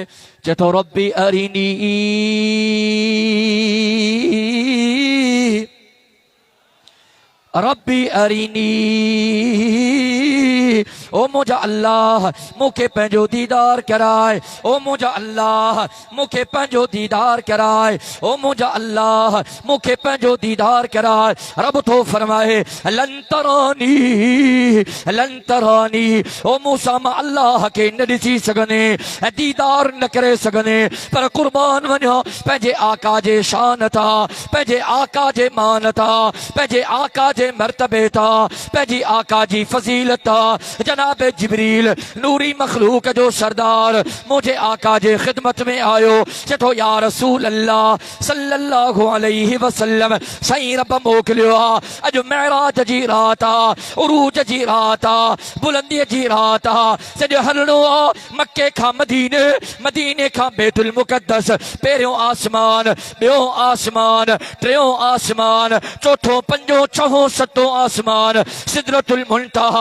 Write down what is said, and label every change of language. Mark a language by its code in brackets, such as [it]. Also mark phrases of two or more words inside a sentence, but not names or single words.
[sd] चए थो [ar] رب أرني رب أرني, [sd] ओ मुंहिंजा अल्लाह मूंखे पंहिंजो दीदार कराए, ओ मुंहिंजा अल्लाह मूंखे पंहिंजो दीदार कराए, ओ मुंहिंजा अल्लाह मूंखे पंहिंजो दीदार कराए। रब थो फरमाए [ar] لن تراني لن تراني, [sd] ओ मूसा मां अल्लाह खे न ॾिसी सघंदे, दीदार न करे सघंदे, पर कुर्बान वञो पंहिंजे आका जे शान था, पंहिंजे आका जे मान था, पंहिंजे आका जे मर्तबे था, पंहिंजी आका जी फज़ीलत था। जनाब जिब्रील नूरी मखलूक जो सरदार मुझे आका जे खिदमत में आयो, चतो [ar] يا رسول الله صلى الله عليه وسلم, [sd] साईं रब मोकिलियो आहे, अॼु महराज जी रात आहे, उरूज जी रात आहे, बुलंदीअ जी रात आहे, सॼो हलणो आहे मके खां मदीने, मदीने खां बैतुल मुक़द्दस, पहिरियों आसमान, ॿियो आसमान, टियों आसमान, चौथों पंजों छहों सतों आसमान, सिदरतुल मुंतहा।